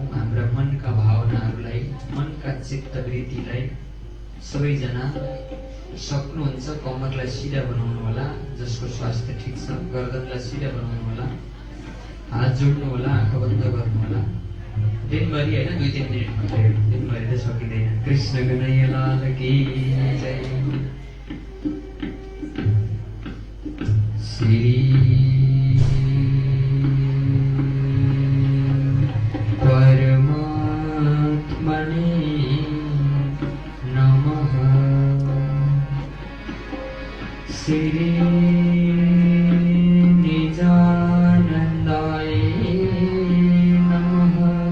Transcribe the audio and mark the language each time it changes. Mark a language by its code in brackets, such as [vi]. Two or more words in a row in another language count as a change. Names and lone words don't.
[ne] हाम्रा मनका भावनाहरूलाई, मनका चित्तवृत्तिलाई सबैजना सक्नुहुन्छ कम्मरलाई सिधा बनाउनु होला, जसको स्वास्थ्य ठिक छ गर्दनलाई सिधा बनाउनु होला, हात जोड्नु होला, आँखा बन्द गर्नु होला। दिनभरि होइन 2-3 मिनट मात्रै, दिनभरि त सकिँदैन। [hi] कृष्ण कन्हैया लाल की जय। [sa] श्री परमात्मने नमः। श्री निजानन्दाय नमः।